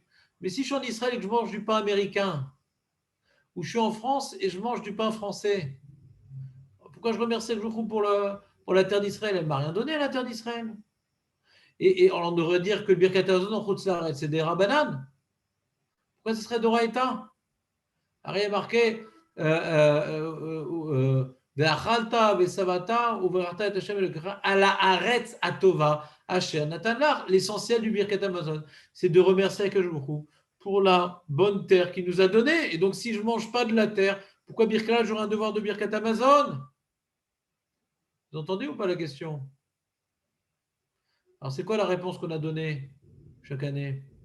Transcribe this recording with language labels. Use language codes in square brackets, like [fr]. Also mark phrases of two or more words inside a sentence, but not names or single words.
[fr] Mais si je suis en Israël et que je mange du pain américain, ou je suis en France et je mange du pain français, pourquoi je remercie Akjourou pour la terre d'Israël? Elle ne m'a rien donné à la terre d'Israël. Et on devrait dire que le [he] ברכת המזון [fr] en [he] חוץ לארץ, [fr] c'est des Rabbanan. Pourquoi ce serait d'Oraïta? Il y a marqué [he] ואכלת ושבעת וברכת את השם אלוקיך על הארץ הטובה אשר נתן לך. [fr] L'essentiel du [he] ברכת המזון, [fr] c'est de remercier [he] הקדוש ברוך הוא [fr] pour la bonne terre qu'il nous a donnée. Et donc, si je ne mange pas de la terre, pourquoi Birkat, j'aurai un devoir de [he] ברכת המזון? [fr] Vous entendez ou pas la question? Alors, c'est quoi la réponse qu'on a donnée chaque année?